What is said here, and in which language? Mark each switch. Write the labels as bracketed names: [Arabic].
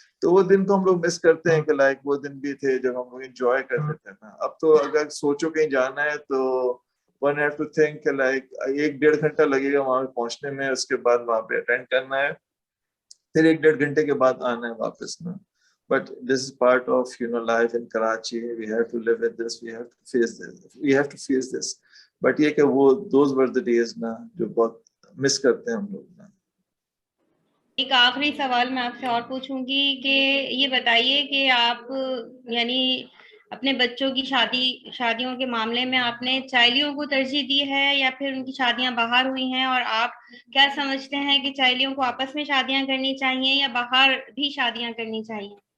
[Urdu] تو وہ دن کو ہم لوگ مس کرتے ہیں کہ لائک وہ دن بھی تھے جب ہم لوگ انجوائے کرتے تھے نا. اب تو اگر سوچو کہیں جانا ہے تو [English] one have to think [Urdu] کہ لائک 1-1.5 گھنٹہ لگے گا وہاں پہ پہنچنے میں, اس کے بعد وہاں پہ اٹینڈ کرنا ہے, پھر 1-1.5 گھنٹے کے بعد آنا ہے واپس نا. [English] But this is part of life in Karachi. We have to live with this. We have to face this. [Urdu] But یہ کہ وہ [English] those were the days [Urdu] نا جو بہت مس کرتے ہیں ہم لوگ نا. ایک آخری سوال میں آپ سے اور پوچھوں گی کہ یہ بتائیے کہ آپ یعنی اپنے بچوں کی شادیوں کے معاملے میں آپ نے چائلیوں کو ترجیح دی ہے یا پھر ان کی شادیاں باہر ہوئی ہیں, اور آپ کیا سمجھتے ہیں کہ چائلیوں کو آپس میں شادیاں کرنی چاہیے یا باہر بھی شادیاں کرنی چاہیے؟